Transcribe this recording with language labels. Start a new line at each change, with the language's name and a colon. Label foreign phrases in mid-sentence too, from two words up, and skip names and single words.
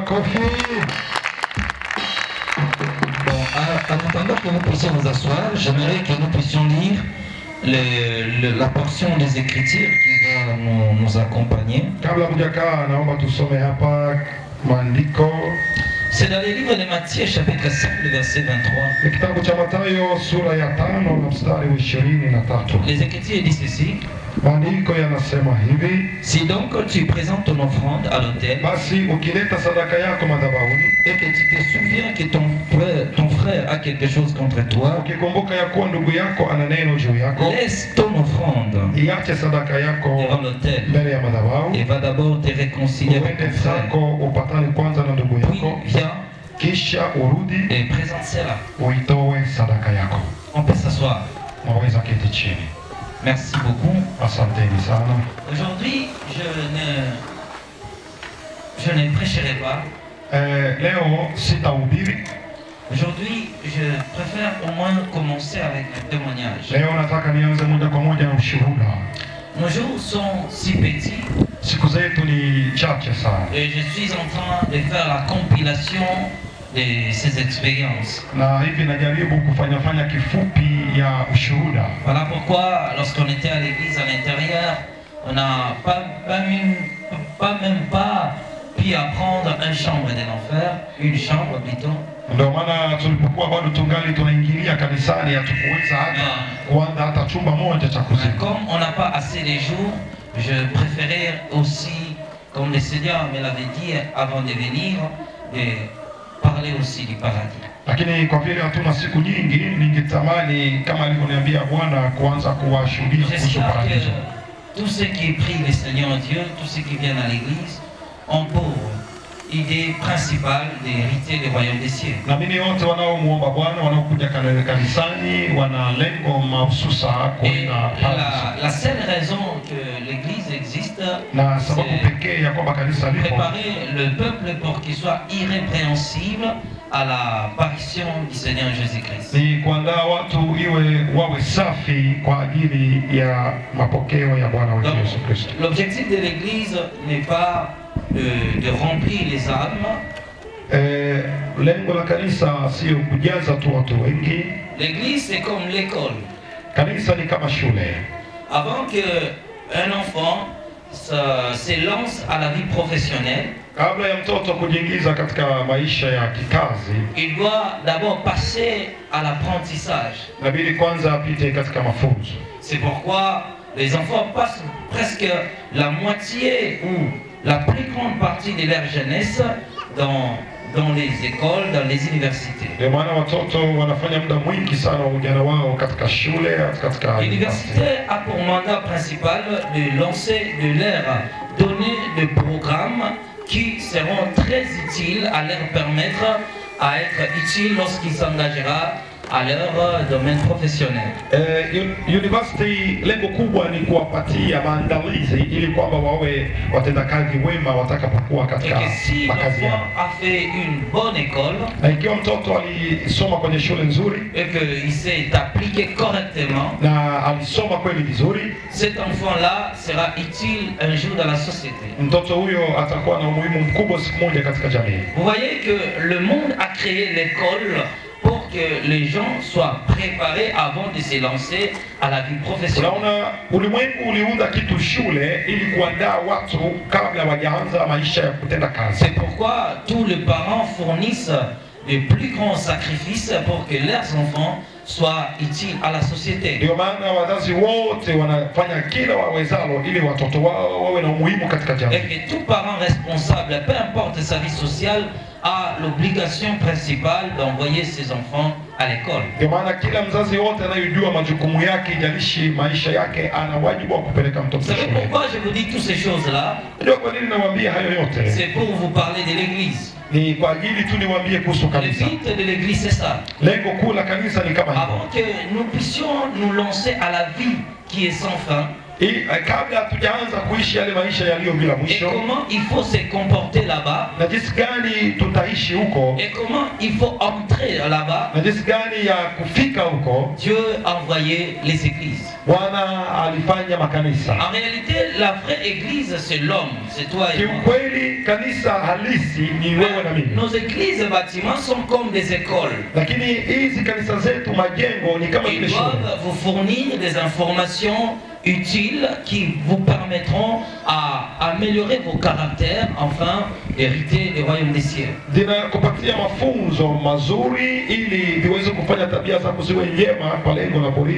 French: en attendant que nous puissions nous asseoir, j'aimerais que nous puissions lire la portion des Écritures qui va nous accompagner. C'est dans le livre de Matthieu, chapitre 5, le verset 23. Les Écritures disent ceci.
Swahili: Maandiko yanasema hivi,
French: si donc tu présentes ton offrande à l'autel,
Swahili: basi ukileta sadaka yako madhabahuni,
French: et que tu te souviens que ton frère a quelque chose contre toi,
Swahili: ukikumbuka ya kuwa ndugu yako ana neno juu yako,
French: laisse ton offrande
Swahili: iache sadaka yako
French: devant l'autel
Swahili: mbele ya madhabahu,
French: et va d'abord te réconcilier avec ton frère.
Swahili: Upatane kwanza na ndugu yako,
French: puis viens
Swahili: kisha urudi
French: et présente cela.
Swahili: Uitoe sadaka yako.
French: On peut s'asseoir.
Swahili: Naweza keti chini.
French: Merci beaucoup.
Swahili: Asanteni sana.
French: Aujourd'hui, je ne prêcherai pas.
Swahili: Leo sitahubiri.
French: Aujourd'hui, je préfère au moins commencer avec un témoignage.
Swahili: Leo nataka nianze moja kwa moja na ushuhuda.
French: Nos jours sont si petits
Swahili: Siku zetu ni chache sana.
French: et je suis en train de faire la compilation de ces expériences.
Swahili: Na hivi najaribu kufanya kifupi ya ushuhuda.
French: Voilà pourquoi, lorsqu'on était à l'église à l'intérieur, on n'a même pas pu apprendre une chambre de l'enfer, une chambre plutôt.
Swahili: Ndio maana tulipokuwa bado tungali tunaingilia kanisani hatukuweza hata kuanza hata chumba moja cha kuzimu.
French: Comme on n'a pas assez de jours, je préférais aussi, comme le Seigneur me l'avait dit avant de venir, de parler aussi du paradis.
Swahili: Lakini kwa vile hatuna siku nyingi, ningetamani kama alivyoniambia Bwana kuanza kuwashuhudia kuhusu
French: J'espère
Swahili: paradiso.
French: que tous ceux qui prient le Seigneur Dieu, tous ceux qui viennent à l'église, ont pour idée principale d'hériter le royaume des cieux.
Swahili: Na mimi wote wanaomuomba Bwana wanaokuja kanisani wana lengo mahususa
French: Et
Swahili: kwenda paradiso.
French: la seule raison que l'église existe,
Swahili: Na sababu
French: c'est
Swahili: pekee ya kwamba kanisa lipo
French: préparer le peuple pour qu'il soit irrépréhensible à l'apparition du Seigneur Jésus-Christ.
Swahili: ni kuandaa watu wawe safi kwa ajili ya mapokeo ya Bwana wetu
French: Donc,
Swahili: Yesu Kristo.
French: l'objectif de l'église n'est pas de remplir les âmes.
Swahili: Lengo la kanisa sio kujaza tu watu wengi.
French: L'église, c'est comme l'école.
Swahili: Kanisa ni kama shule.
French: Avant qu'un enfant se lance à la vie professionnelle,
Swahili: Kabla ya mtoto kujiingiza katika maisha ya kikazi,
French: il doit d'abord passer à l'apprentissage.
Swahili: inabidi kwanza apite katika mafunzo.
French: C'est pourquoi les enfants passent presque la moitié ou la plus grande partie de leur jeunesse dans les écoles, dans les universités.
Swahili: Ndio maana watoto wanafanya muda mwingi sana wa ujana wao katika shule, katika
French: L'université a pour mandat principal de lancer, de leur donner des programmes qui seront très utiles à leur permettre à être utiles lorsqu'ils s'engagera à leur domaine professionnel.
Swahili: University lengo kubwa ni kuwapatia maandalizi ili kwamba wawe watendakazi wema watakapokuwa
French: Et
Swahili: katika
French: que si
Swahili: makazi yao.
French: l'enfant a fait une bonne école
Swahili: Na ikiwa mtoto alisoma kwenye shule nzuri
French: et qu'il s'est appliqué correctement,
Swahili: na alisoma kweli vizuri,
French: cet enfant-là sera utile un jour dans la société.
Swahili: mtoto huyo atakuwa na umuhimu mkubwa siku moja katika jamii.
French: Vous voyez que le monde a créé l'école pour que les gens soient préparés avant de se lancer à la vie professionnelle.
Swahili: Unaona, ulimwengu uliunda kitu shule ili kuandaa watu kabla wajaanza maisha ya kutenda kazi.
French: C'est pourquoi tous les parents fournissent de plus grands sacrifices pour que leurs enfants soient utiles à la société.
Swahili: Ndio maana wazazi wote wanafanya kila wawezalo ili watoto wao wawe na umuhimu katika jamii.
French: Et que tout parent responsable, peu importe sa vie sociale, a l'obligation principale d'envoyer ses enfants à l'école.
Swahili: Ndio maana kila mzazi wote anayejua majukumu yake, ijalishi maisha yake, ana wajibu wa kupeleka
French: Vous
Swahili: mtoto
French: savez
Swahili: shule.
French: pourquoi je vous dis toutes ces choses-là?
Swahili: Unajua kwa nini nawaambia hayo yote?
French: C'est pour vous parler de l'église.
Swahili: Ni kwa ajili tu niwaambie kuhusu
French: Le
Swahili: kanisa.
French: but de l'église, c'est ça.
Swahili: Lengo kuu la kanisa ni kama hivyo.
French: Avant que nous puissions nous lancer à la vie qui est sans fin,
Swahili: Kabla hatujaanza kuishi yale maisha yaliyo bila
French: et
Swahili: mwisho,
French: comment il faut se comporter là-bas,
Swahili: na jinsi gani tutaishi huko,
French: et comment il faut entrer là-bas,
Swahili: na jinsi gani ya kufika huko,
French: Dieu a envoyé les églises.
Swahili: Bwana alifanya makanisa.
French: En réalité, la vraie église, c'est l'homme, c'est toi et moi.
Swahili: Kiukweli kanisa halisi ni wewe na mimi.
French: Nos églises et bâtiments sont comme des écoles.
Swahili: Lakini hizi kanisa zetu majengo ni kama
French: Ils
Swahili: vile shule.
French: doivent vous fournir des informations utiles qui vous permettront à améliorer vos caractères, enfin, hériter du royaume des cieux.
Swahili: Zinakupatia mafunzo mazuri ili viweze kufanya tabia zako ziwe njema kwa lengo la kurithi